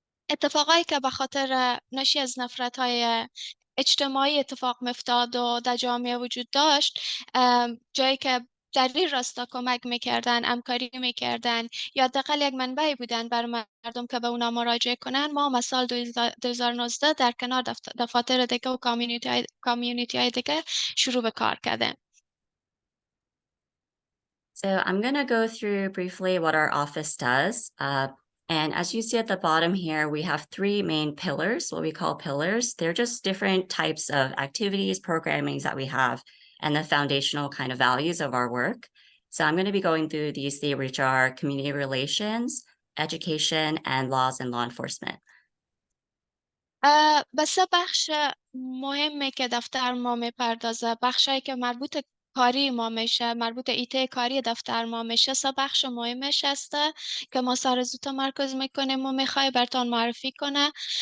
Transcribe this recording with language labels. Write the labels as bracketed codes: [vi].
[fa] اتفاقایی که به خاطر ناشی از نفرت‌های اجتماعی اتفاق می‌افتاد و در جامعه وجود داشت، جایی که در این راستا کمک میکردن، همکاری میکردن یا حداقل یک منبعی بودن بر مردم که به اونا مراجعه کنن، ما هم سال 2019 در کنار دفاتر دیگه و کامیونیتی های دیگه شروع به کار کردیم. [en] So I'm going to go through briefly what our office does. And as you see at the bottom here, we have 3 main pillars, what we call pillars. They're just different types of activities, programmings that we have, and the foundational kind of values of our work. So I'm going to be going through these 3, which are community relations, education, and laws and law enforcement. [fa] بس بخش مهمه که دفتر ما میپردازه، بخشایی که مربوط کاری ما میشه، مربوط ایته کاری دفتر ما میشه، سه بخش مهمش هسته که ما سر زود تمرکز میکنیم و میخوای براتون معرفی کنه.